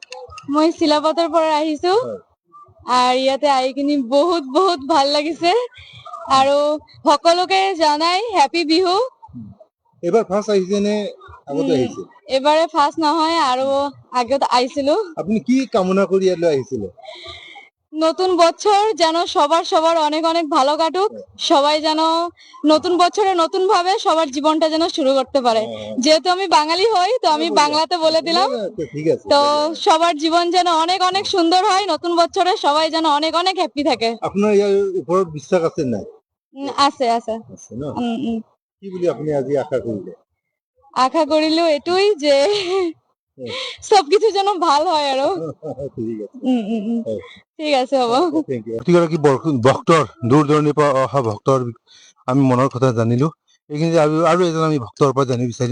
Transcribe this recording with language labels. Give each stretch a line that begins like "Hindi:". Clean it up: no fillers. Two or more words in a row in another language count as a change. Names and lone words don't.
Assamese: মই চিলাপতৰ পৰা আহিছো, আৰু ইয়াতে আহি কিনি বহুত বহুত ভাল লাগিছে। আৰু সকলোকে জনাই হেপী বিহু। এবাৰ ফাৰ্ষ্ট আহিছে নে আগতে আহিছে? এবাৰে ফাৰ্ষ্ট নহয়, আৰু আগত আহিছিলো। আপুনি কি কামনা কৰি ইয়ালৈ আহিছিলে?
Bangla: নতুন বছর যেন সবার অনেক অনেক ভালো কাটুক, সবাই যেন নতুন বছরে নতুন ভাবে সবার জীবনটা যেন শুরু করতে পারে। যেহেতু আমি বাঙালি হই, তো আমি বাংলাতে বলে দিলাম। তো সবার জীবন যেন অনেক অনেক সুন্দর হয়, নতুন বছরে সবাই যেন অনেক অনেক হ্যাপি থাকে। আপনার ইয়ার উপর বিশ্বাস আছে না? আছে আছে।
Assamese: কি বুলি আপনি আজি আশা কৰিলে? আশা কৰিলো এটুই যে সবকিছু যেন ভাল হয় আৰু। ঠিক আছে, হ'ব। প্ৰতিগৰাকী ভক্তৰ, দূৰ দূৰণিৰ পৰা অহা ভক্তৰ আমি মনৰ কথা জানিলো। এইখিনি আৰু এজন আমি ভক্তৰ পৰা জানিব বিচাৰিম।